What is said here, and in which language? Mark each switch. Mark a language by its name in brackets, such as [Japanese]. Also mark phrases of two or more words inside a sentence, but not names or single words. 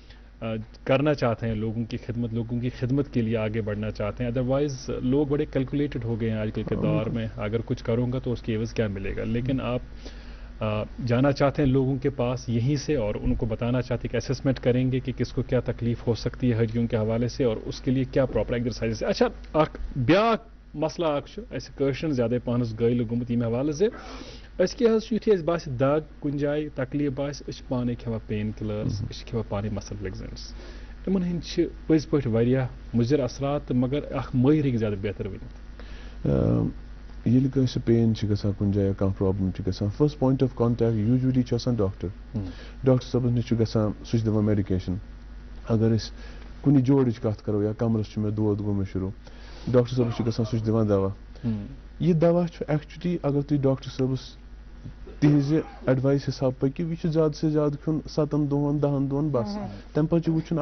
[Urdu] کرنا چاہتے ہیں لوگوں کی خدمت کے لیے آگے بڑھنا چاہتے ہیں ادروائز لوگ بڑے کیلکولیٹڈ ہو گئے ہیں آج کل کے دور میں اگر کچھ کروں گا تو اس کی عوض کیا ملے گا لیکن آپ جانا چاہتے ہیں لوگوں کے پاس یہیں سے اور ان کو بتانا چاہتے ہیں کہ اسسمنٹ کریں گے کہ کس کو کیا تکلیف ہو سکتی ہے ہڈیوں کے حوالے سے اور اس کے لیے کیا [English] proper exercise [Urdu] اچھا [Kashmiri] بیاکھ مسئلہ اکشن زیادہ پانس گائل گومت [Urdu] یہ حوالے سے [Kashmiri] یتھے باسہِ دگ کُنہِ جایہِ تکلیف باسہِ أسۍ چھِ پانے کھٮ۪وان [English] pain killers [Kashmiri] أسۍ چھِ کھٮ۪وان پانے [English] muscle relaxants [Kashmiri] یِمن ہٕنٛدۍ چھِ پٔزۍ پٲٹھۍ واریاہ مُضِر اثرات تہٕ مگر اکھ مٲہِر ہیٚکہِ زیادٕ بہتر ؤنِتھ ییٚلہِ کٲنٛسہِ پین چھِ گژھان کُنہِ جایہِ کانٛہہ پرٛابلِم چھِ گژھان [English] first point of contact usually [Kashmiri] چھُ آسان ڈاکٹر صٲبس نِش چھُ گژھان سُہ چھُ دِوان میڈِکیشن اگر أسۍ کُنہِ جوڑٕچ کتھ کرو یا کمرس چھُ مےٚ دود گوٚمُت شروٗع ڈاکٹر صٲبس چھُ گژھان سُہ چھُ دِوان دوا یہِ دوا چھُ ایکچُؤلی اگر تُہۍ ڈاکٹر صٲبس تِہنٛزِ ایڈوایس حساب پٔکِو یہِ چھُ زیادٕ سے زیادٕ کھیوٚن 7 دۄہن 10 دۄہن بس تمہِ پتہٕ چھُ وٕچھُن